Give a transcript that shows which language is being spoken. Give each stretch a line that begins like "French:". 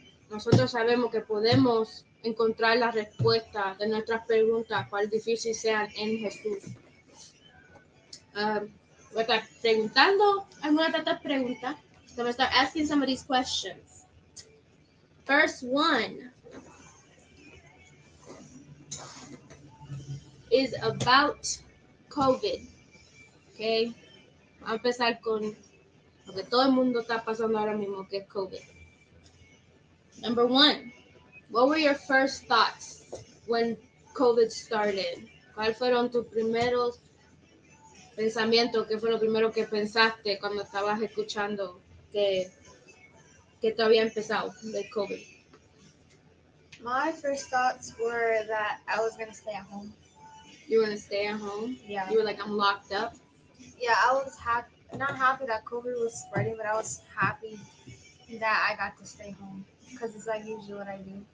Spanish: Nosotros sabemos que podemos encontrar la respuesta de nuestras preguntas, cual difícil sean, en Jesús. Voy a estar preguntando algunas de estas preguntas.
English: So I'm going to start asking some of these questions. First one is about COVID. Okay.
Spanish: a empezar con lo que todo el mundo está pasando ahora mismo, que es COVID.
English: Number one, what were your first thoughts when COVID started?
Spanish: ¿Cuáles fueron tus primeros pensamientos? ¿Qué fue lo primero que pensaste cuando estabas escuchando que te había empezado de COVID?
English: My first thoughts were that I was gonna stay at home. You were going to stay at home? Yeah. You were like, I'm locked up? Yeah, I was not happy that COVID was spreading, but I was happy that I got to stay home because it's like usually what I do.